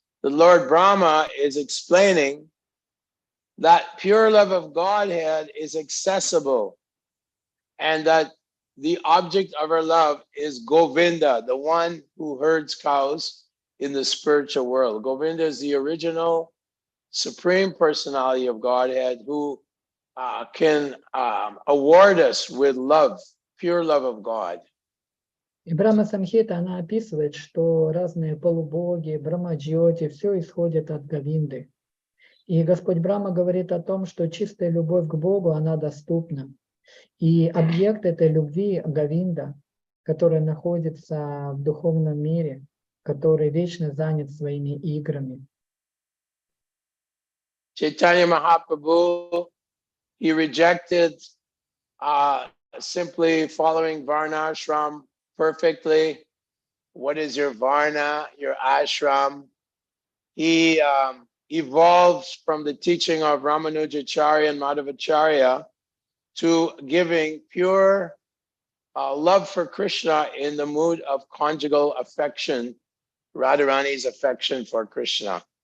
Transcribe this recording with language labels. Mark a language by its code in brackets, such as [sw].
[en] The Lord Brahma is explaining that pure love of Godhead is accessible, and that the object of our love is Govinda, the one who herds cows in the spiritual world. Govinda is the original supreme personality of Godhead who can award us with love, pure love of God. [ru] И Брахма Самхита, она описывает, что разные полубоги, Брахмаджьоти, все исходит от Говинды. И Господь Брахма говорит о том, что чистая любовь к Богу, она доступна. И объект этой любви Говинда, который находится в духовном мире, который вечно занят своими играми. [en] Chaitanya Mahaprabhu, he rejected simply following Varnashram perfectly. What is your Varna, your ashram? He evolves from the teaching of Ramanujacharya and Madhavacharya to giving pure love for Krishna in the mood of conjugal affection, Radharani's affection for Krishna.